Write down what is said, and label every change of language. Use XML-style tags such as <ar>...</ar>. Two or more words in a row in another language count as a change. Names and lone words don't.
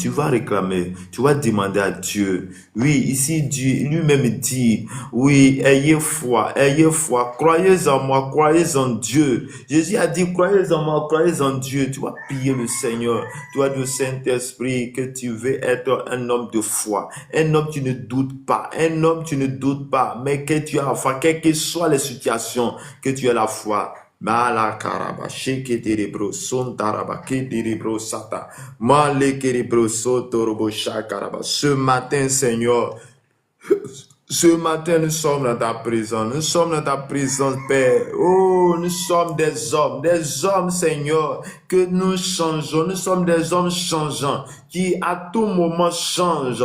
<fr>Tu vas réclamer, tu vas demander à Dieu. Oui, ici Dieu lui-même dit, oui, ayez foi, croyez en moi, croyez en Dieu. Jésus a dit, croyez en moi, croyez en Dieu. Tu vas prier le Seigneur. Tu vas dire au Saint-Esprit que tu veux être un homme de foi. Un homme qui ne doute pas. Un homme qui ne doute pas, mais que tu as la foi, quelles que soient les situations, que tu as la foi. Malakaraba, sheketerebro, sontaraba, keterebro, sata, malekerebro, sotorobo, shakaraba. Ce matin, Seigneur, ce matin, nous sommes dans ta présence. Nous sommes dans ta présence, Père. Oh, nous sommes des hommes, Seigneur, que nous changeons. Nous sommes des hommes changeants qui à tout moment changent.</fr>